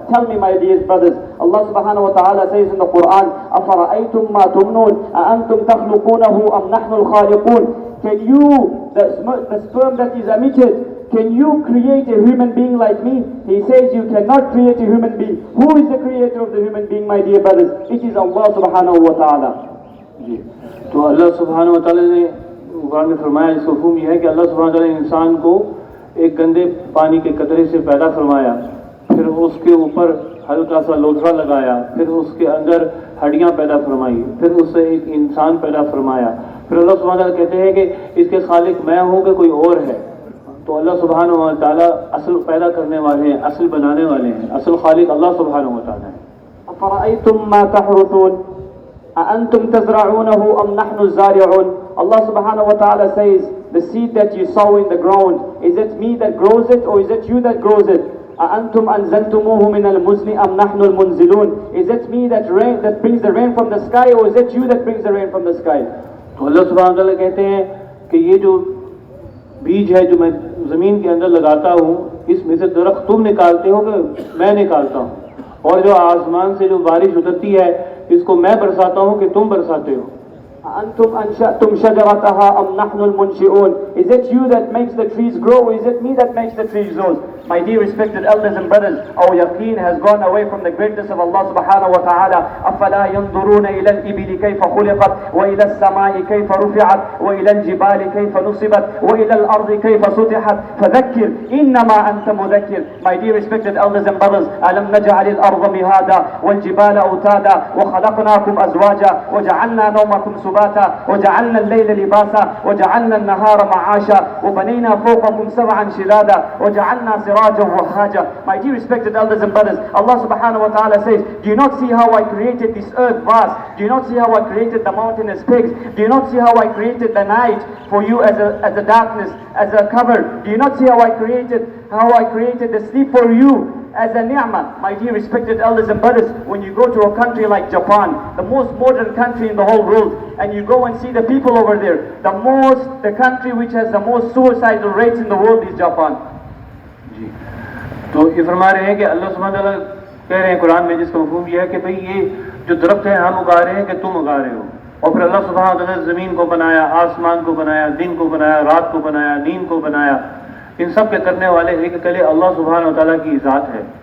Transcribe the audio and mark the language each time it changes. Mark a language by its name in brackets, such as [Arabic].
[English] Tell me, my dear brothers. Allah subhanahu wa ta'ala says in the Quran, [Arabic] أَفَرَأَيْتُمْ مَا تُمْنُونَ أَأَنْتُمْ تَخْلُقُونَهُ أَمْ نَحْنُ الْخَالِقُونَ. [English] Can you, the sperm that is emitted, can you create a human being like me? He says you cannot create a human being. Who is the creator of the human being, my dear brothers? It is Allah subhanahu wa ta'ala. [Hindi] तो अल्लाह सुब्हानहू व तआला ने कुरान में फरमाया, इसका हुक्म यह है कि अल्लाह सुब्हानहू व तआला ने इंसान को एक गंदे पानी के कतरे से पैदा फरमाया, फिर उसके ऊपर हल्का सा लोथड़ा लगाया, फिर उसके अंदर हड्डियाँ पैदा फरमाई, फिर उससे एक इंसान पैदा फरमाया। फिर अल्लाह सुब्हानहू व तआला कहते हैं कि इसके खालिक मैं हूँ कि कोई और है। तो अल्लाह सुब्हानहू व तआला असल पैदा करने वाले हैं, असल बनाने वाले हैं, असल खालिक अल्लाह सुब्हानहू व तआला है। [Arabic] أَفَرَأَيْتُمْ مَا تَحْرُثُونَ أَأَنْتُمْ تَزْرَعُونَهُ أَمْ نَحْنُ الزَّارِعُونَ. [English] Allah subhanahu wa ta'ala says, the seed that you sow in the ground, is it me that grows it or is it you that grows it? [Arabic] أَأَنْتُمْ أَنزَلْتُمُوهُ مِنَ الْمُزْنِ أَمْ نَحْنُ الْمُنزِلُونَ. [English] Is it me that brings the rain from the sky or is it you that brings the rain from the sky? [Hindi] तो अल्लाह सुब्हानहू व तआला कहते हैं कि ये जो बीज है जो मैं ज़मीन के अंदर लगाता हूँ, इसमें से दरख्त तुम निकालते हो कि मैं निकालता हूँ, और जो आसमान से जो बारिश उतरती है इसको मैं बरसाता हूँ कि तुम बरसाते हो। [Arabic] أأنتم أنشأتم شجرتها أم نحن المنشئون? [English] Is it you that makes the trees grow? Is it me that makes the trees grow? My dear respected elders and brothers, our yaqeen has gone away from the greatness of Allah subhanahu wa ta'ala. [Arabic] أفلا ينظرون إلى الإبل كيف خلقت وإلى السماء كيف رفعت وإلى الجبال كيف نصبت وإلى الأرض كيف سطحت فذكر إنما أنت مذكر. [English] My dear respected elders and brothers, [Arabic] ألم نجعل الأرض مهادا والجبال أوتادا وخلقناكم أزواجا وجعلنا نومكم سباتا وجعلنا الليل لباسا وجعلنا النهار معاشا وبنينا فوقكم سبعا شدادا وجعلنا سراجا وهاجا. [English] My dear respected elders and brothers, Allah subhanahu wa ta'ala says, do you not see how I created this earth vast? Do you not see how I created the mountainous peaks? Do you not see how I created the night for you as a darkness, as a cover? Do you not see how I created the sleep for you as a ni'mah? My dear respected elders and brothers, when you go to a country like Japan, the most modern country in the whole world, and you go and see the people over there, the country which has the most suicidal rates in the world is Japan. [Hindi] तो ये फरमा रहे हैं कि अल्लाह सुब्हानहू व तआला कह रहे हैं कुरान में, जिसका मफ़हूम यह है कि भाई ये जो दरख्त है हम उगा रहे हैं कि तुम उगा रहे हो, और फिर अल्लाह सुब्हानहू व तआला ने ज़मीन को बनाया, आसमान को बनाया, दिन को बनाया, रात को बनाया, नींद को बनाया, इन सब के करने वाले एक अकेले अल्लाह सुब्हानहू व तआला की ज़ात है।